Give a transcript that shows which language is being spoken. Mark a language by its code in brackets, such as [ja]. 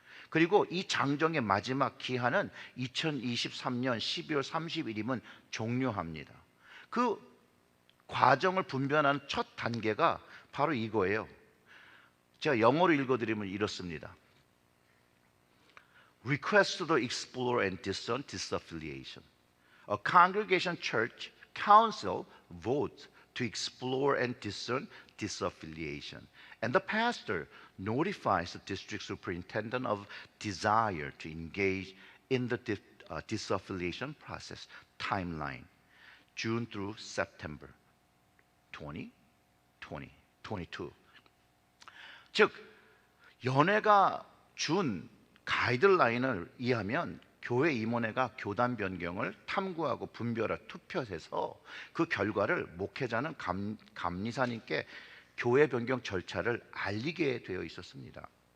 [ko] 그리고 이 장정의 마지막 기한은 2023년 12월 30일이면 종료합니다. 그 과정을 분별하는 첫 단계가 바로 이거예요. 제가 영어로 읽어드리면 이렇습니다. [en] Request to explore and discern disaffiliation. A congregation church council votes to explore and discern disaffiliation. And the pastor notifies the district superintendent of desire to engage in the disaffiliation process. Timeline, June through September 2022. [ko] 즉, 연회가 준 가이드라인을 이해하면 교회 임원회가 교단 변경을 탐구하고 분별할 투표해서 그 결과를 목회자는 감리사님께 교회 변경 절차를 알리게 되어 있었습니다.